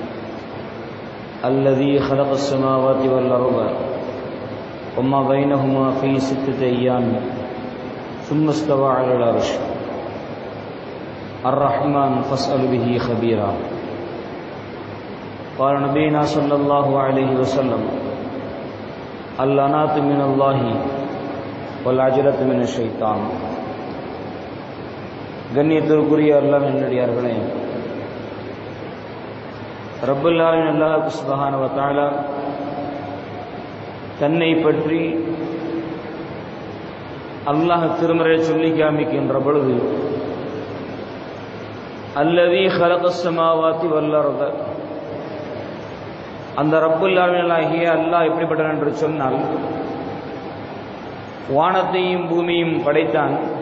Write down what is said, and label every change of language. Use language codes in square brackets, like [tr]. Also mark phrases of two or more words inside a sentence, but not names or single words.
[ar] الذي خلق السماوات والأرض وما بينهما في 6 أيام ثم استوى على العرش الرحمن فاسأل به خبيرا. قال نبينا صلى الله عليه وسلم: اللعنات من الله والعجلة من الشيطان. [ta] கண்ணியத்திற்குரிய அல்லாஹ் நல்லடியார்களே, [ar] رب العالمين الله سبحانه و تعالى [ta] தன்னை பற்றி அல்லாஹ் திருமறை சொல்லி காமிக்கின்ற பொழுது, [ar] الذي خلق السماوات والأرض, [ta] அந்த [ar] رب العالمين [ta] ஆகிய அல்லாஹ் எப்படிப்பட்டவன் என்று சொன்னால், வானத்தையும் பூமியும் படைத்தான்.